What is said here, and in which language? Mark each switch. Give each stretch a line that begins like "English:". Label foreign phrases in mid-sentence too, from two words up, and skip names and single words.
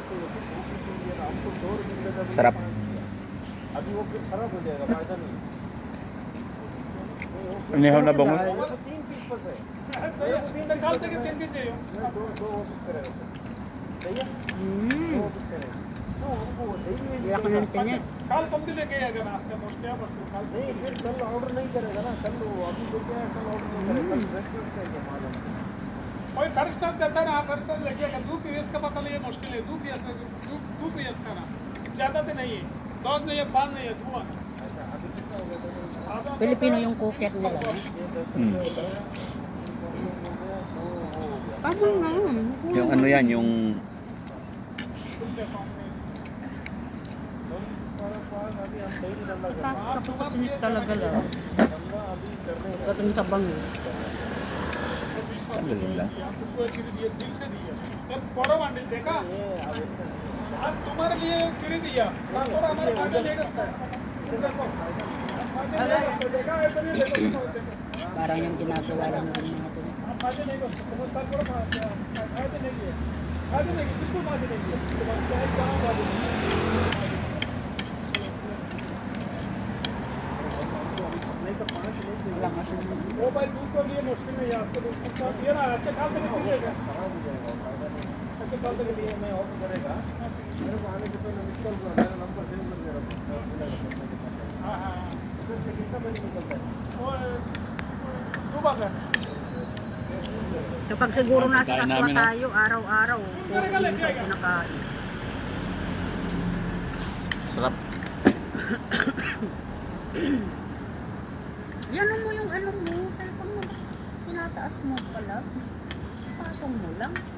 Filipino: Sarap. Inihaw na bangus. Wala ka ng tinik.
Hindi: कल तुम भी लेके आएगा ना आपका दोस्त क्या बस कल नहीं फिर कल ऑर्डर नहीं करेगा ना कल वो अभी लेके आया कल ऑर्डर नहीं करेगा कल रेस्टोरेंट चाहिए मालूम कोई फर्स्ट देता है ना आप फर्स्ट लेके आएगा 2 पीएस का पता नहीं है मुश्किल है 2 पीएस 2 पीएस का ना ज़्यादा तो नहीं है 10 नहीं है 5 नहीं है 2
Filipino: Pilipino yung cooker nila. Tama nga. Yung ano yan, yung... Kapag talaga lang. Katong sa bango. Sandali lang.
Hindi: देखा आज तुम्हारे लिए फ्री दिया और हमारे फायदा नहीं करता देखा ऐसा नहीं देखो
Filipino: Parang yung ginagawa lang din natin.
Hindi: फायदा नहीं करता समझदार करो फायदा नहीं है फायदा नहीं बिल्कुल फायदा नहीं है तुम्हारे क्या फायदा नहीं तो 5 नहीं
Filipino: Wala kasi.
Hindi: वो भाई दूध के लिए मुश्किल है यहाँ से दूध ये ना अच्छा काल तक मिलेगा अच्छा काल तक लिए मैं ऑर्डर करेगा मेरे को आने के पहले
English: miss call
Hindi: करो मेरा नंबर सेव कर मेरा हाँ हाँ फिर से कितना बजे निकलता है और सुबह का
Filipino: Kapag siguro nasa Kain satwa namin, no? tayo, araw-araw, puro minsan kinakain. Sarap. Yan mo yung ano mo, cellphone mo. Tinataas mo pala. Patong mo lang.